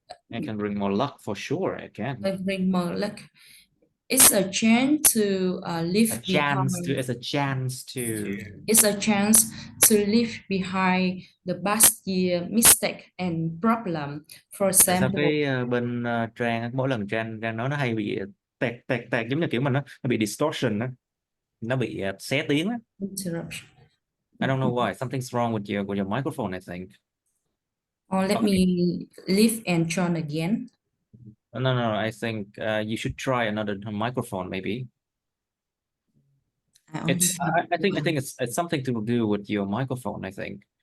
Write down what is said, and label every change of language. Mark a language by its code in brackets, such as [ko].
[en] It can bring more luck for sure. It can. Bring more luck. It's a chance to leave behind. It's a chance to. It's a chance to leave behind the past year mistake and problem. For [vi] Tại sao [en] example, [vi] cái bên Trang mỗi lần Trang nói nó hay bị tẹt giống như kiểu mình nó bị distortion á, nó bị xé tiếng á. [en] interruption. I don't know why. Something's wrong with your microphone, I think. Or let me leave and join again. No. I think you should try another microphone, maybe. I think it's something to do with your microphone, I think.